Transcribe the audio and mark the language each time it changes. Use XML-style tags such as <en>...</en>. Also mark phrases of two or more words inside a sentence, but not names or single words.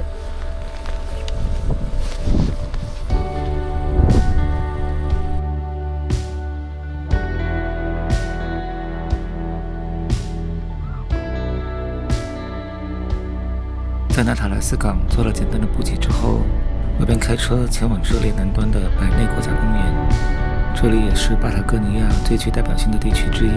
<zh>在纳塔萊斯港做了簡單的補給之後，我便開車前往智利南端的百內國家公園。這裡也是巴塔哥尼亞最具代表性的地區之一。</zh>